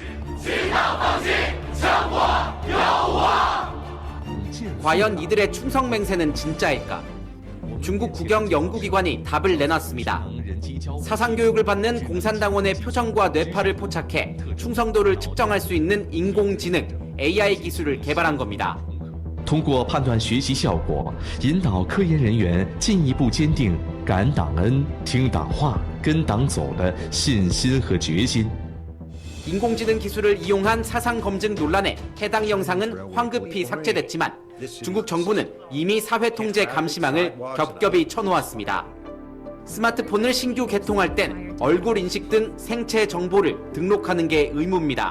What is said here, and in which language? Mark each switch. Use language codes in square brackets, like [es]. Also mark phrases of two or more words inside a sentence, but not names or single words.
[ko] 과연 이들의 충성 맹세는 진짜일까? 중국 국영 연구기관이 답을 내놨습니다. 사상교육을 받는 공산당원의 표정과 뇌파를 포착해 충성도를 측정할 수 있는 인공지능 AI 기술을 개발한 겁니다. [zh] 通过判断学习效果，引导科研人员进一步坚定感党恩、听党话、跟党走的信心和决心。 [ko] 인공지능 기술을 이용한 사상 검증 논란에 해당 영상은 황급히 삭제됐지만 중국 정부는 이미 사회통제 감시망을 겹겹이 쳐놓았습니다. 스마트폰을 신규 개통할 땐 얼굴 인식 등 생체 정보를 등록하는 게 의무입니다.